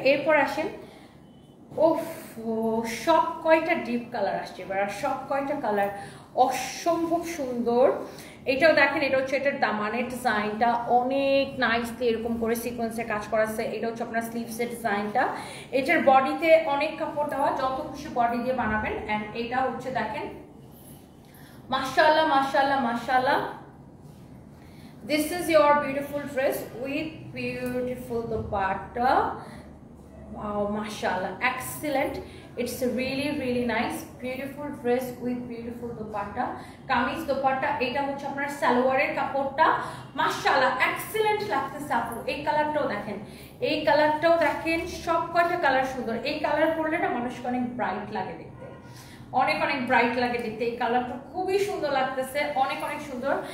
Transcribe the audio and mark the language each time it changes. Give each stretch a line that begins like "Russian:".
Bangla: এরপর আসেন, ওফ সব কয়টা ডিপ কালার আসছে এবার, সব কয়টা কালার অসম্ভব সুন্দর। এটাও দেখেন, এটা হচ্ছে এটার দামানের ডিজাইনটা অনেক নাইসলি এরকম করে সিকোয়েন্সের কাজ করা আছে, এটা হচ্ছে আপনার স্লিভসের ডিজাইনটা, এটার বডিতে অনেক কাপড় দেওয়া, যত খুশি বডি দিয়ে বানাবেন। অ্যান্ড এটা হচ্ছে দেখেন মাশাআল্লাহ মাশাআল্লাহ
English: মাশাআল্লাহ, this is your beautiful dress with beautiful dupatta. Wow, mashallah, excellent, it's really really nice, beautiful dress with beautiful dupatta, kameez dupatta।
Bangla: এটা হচ্ছে আপনার সালোয়ারের কাপড়টা, মাশাআল্লাহ এক্সেলেন্ট লাগতেছে আপু। এই কালারটাও দেখেন, এই কালারটাও দেখেন, সব কয়টা কালার সুন্দর, এই কালার পরলে না মানুষকে অনেক ব্রাইট লাগে দেখতে, অনেক অনেক ব্রাইট লাগে দেখতে, এই কালারটা খুবই সুন্দর লাগতেছে, অনেক অনেক সুন্দর।